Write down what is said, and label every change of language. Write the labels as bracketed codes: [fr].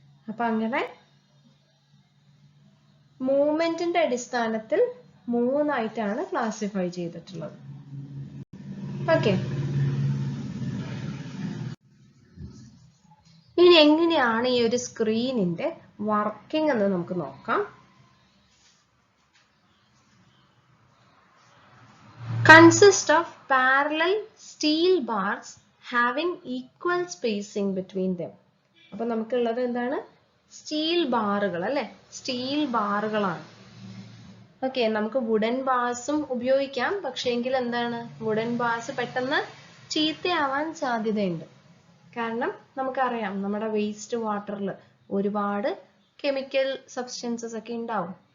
[ml] അപ്പൊ അങ്ങനെ മൂവ്മെന്റിന്റെ അടിസ്ഥാനത്തിൽ 3 ആയിട്ടാണ് ക്ലാസിഫൈ ചെയ്തിട്ടുള്ളത്. ഓക്കെ. ഇനി എങ്ങനെയാണ് ഈ ഒരു സ്ക്രീനിന്റെ വർക്കിംഗ് എന്ന് നമുക്ക് നോക്കാം. [en] Consist of parallel steel bars having equal spacing between them. [ml] അപ്പൊ നമുക്കുള്ളത് എന്താണ്? സ്റ്റീൽ ബാറുകൾ അല്ലെ, സ്റ്റീൽ ബാറുകളാണ്. ഓക്കെ. നമുക്ക് വുഡൻ ബാർസും ഉപയോഗിക്കാം, പക്ഷേ എങ്കിൽ എന്താണ്, വുഡൻ ബാർസ് പെട്ടെന്ന് ചീത്തയാവാൻ സാധ്യതയുണ്ട്. കാരണം നമുക്കറിയാം നമ്മുടെ വേസ്റ്റ് വാട്ടറിൽ ഒരുപാട് കെമിക്കൽ സബ്സ്റ്റൻസസ് ഒക്കെ ഉണ്ടാവും.